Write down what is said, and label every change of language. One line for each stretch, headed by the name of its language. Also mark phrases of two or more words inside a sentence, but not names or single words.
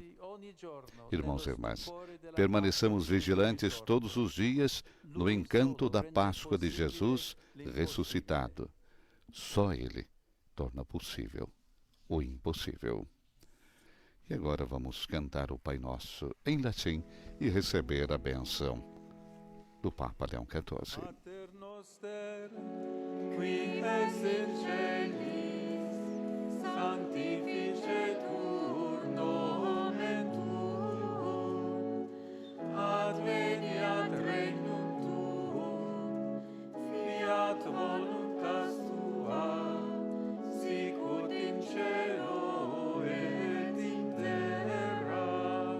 Portuguese: Irmãos e irmãs, permaneçamos vigilantes todos os dias no encanto da Páscoa de Jesus ressuscitado. Só Ele torna possível o impossível. E agora vamos cantar o Pai Nosso em latim e receber a benção do Papa Leão XIV.
Latin: Pater noster, qui es in celis, sanctificetur nomen tuum, adveniat regnum tuum, fiat voluntas tua, sicut in cielo et in terra.